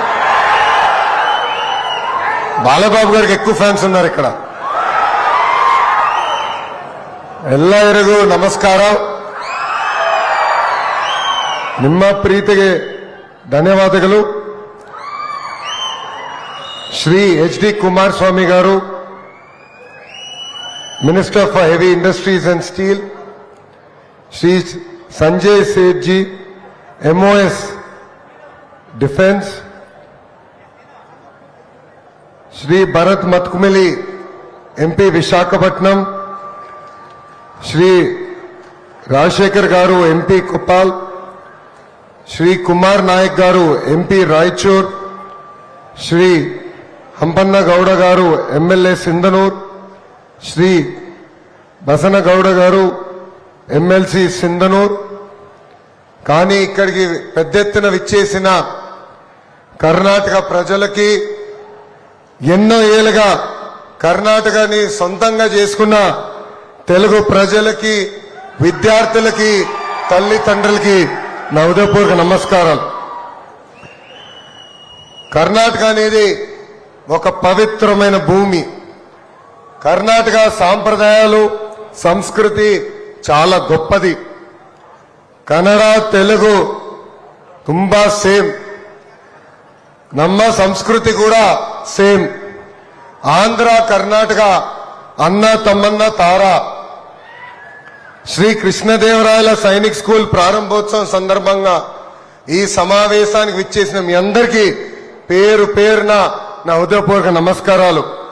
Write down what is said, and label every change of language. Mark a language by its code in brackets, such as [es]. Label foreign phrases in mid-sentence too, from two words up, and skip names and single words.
[te] బాలబాబు గారికి ఎక్కువ ఫ్యాన్స్ ఉన్నారు ఇక్కడ. [kn] ಎಲ್ಲರಿಗೂ ನಮಸ್ಕಾರ. ನಿಮ್ಮ ಪ್ರೀತಿಗೆ ಧನ್ಯವಾದಗಳು. [en] ಶ್ರೀ HD ಕುಮಾರಸ್ವಾಮಿ గారు, minister for heavy industries and steel, శ్రీ సంజయ్ సేఠ్ जी, MOS defence, [hi] श्री भरत मतकुमिली MP विशाखपट्टनम, श्री राजशेखर गारू MP कुप्पाल, श्री कुमार नायक गारू MP रायचूर, श्री हंपन्न गौड़ गारू MLA सिंधनूर, श्री बसन गौड़ गारू MLC सिंधनूर. [te] కానీ ఇక్కడికి పెద్ద ఎత్తున విచ్చేసిన కర్ణాటక ప్రజలకి, ఎన్నో ఏళ్ళుగా కర్ణాటకని సొంతంగా చేసుకున్న తెలుగు ప్రజలకి, విద్యార్థులకి, తల్లిదండ్రులకి నా హృదయపూర్వక నమస్కారాలు. కర్ణాటక అనేది ఒక పవిత్రమైన భూమి. కర్ణాటక సాంప్రదాయాలు, సంస్కృతి చాలా గొప్పది. [kn] ಕನ್ನಡ ತೆಲುಗು ತುಂಬಾ ಸೇಮ್. ನಮ್ಮ ಸಂಸ್ಕೃತಿ ಕೂಡ ಸೇಮ್. [te] ఆంధ్ర కర్ణాటక అన్న తమ్మన్న తార. శ్రీ కృష్ణదేవరాయల సైనిక్ స్కూల్ ప్రారంభోత్సవం సందర్భంగా ఈ సమావేశానికి విచ్చేసిన మీ అందరికీ పేరు పేరున నా హృదయపూర్వక నమస్కారాలు.